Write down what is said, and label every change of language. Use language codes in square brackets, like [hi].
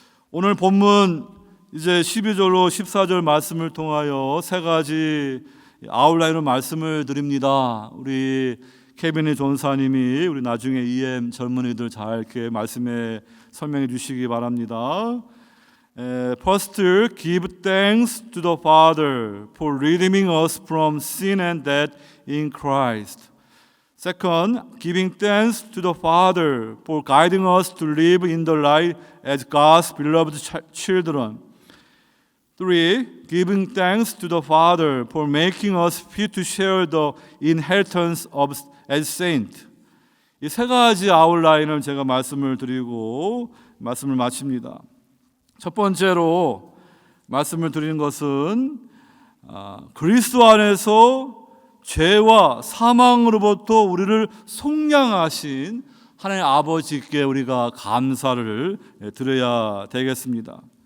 [ko] 오늘 본문 이제 12절로 14절 말씀을 통하여 세 가지 아웃라인으로 말씀을 드립니다. 우리 케빈이 전사님이 우리 나중에 EM 젊은이들 잘 이렇게 말씀에 설명해 주시기 바랍니다. [en] First, give thanks to the Father for redeeming us from sin and death in Christ. Second, giving thanks to the Father for guiding us to live in the light as God's beloved children. Three, giving thanks to the Father for making us fit to share the inheritance as saints. [ko] 이 세 가지 아웃라인을 제가 말씀을 드리고 말씀을 마칩니다. 첫 번째로 말씀을 드리는 것은 그리스도 안에서 죄와 사망으로부터 우리를 속량하신 하나님 아버지께 우리가 감사를 드려야 되겠습니다.